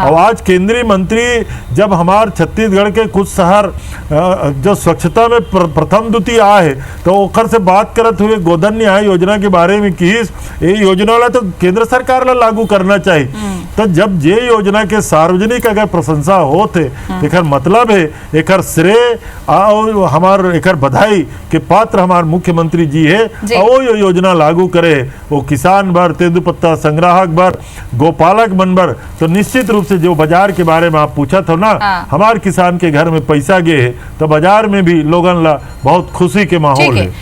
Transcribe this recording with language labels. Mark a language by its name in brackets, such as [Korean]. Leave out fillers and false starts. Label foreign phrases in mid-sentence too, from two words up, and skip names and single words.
[Chhattisgarhi] और आज केंद्रीय मंत्री जब हमारे छत्तीसगढ़ के कुछ शहर जो स्वच्छता में प्रथम द्वितीय आए तो ओखर से बात करत हुए गोधन न्याय योजना के बारे में कि ये योजना ला तो केंद्र सरकार ला लागू करना चाहिए। तो जब ये योजना के सार्वजनिक अगर प्रशंसा होते एकर मतलब है एकर श्रेय और हमार एकर बधाई के पात्र हमार मुख्यमंत्री जी है और ये योजना लागू करे वो किसान बर, तेंदुपत्ता संग्राहक बर, गोपालक मन बर। तो निश्चित रूप से जो बाजार के बारे में आप पूछा था ना, हमार किसान के घर में पैसा गए है तो बाजार में भी लोगन ला बहुत खुशी के माहौल है।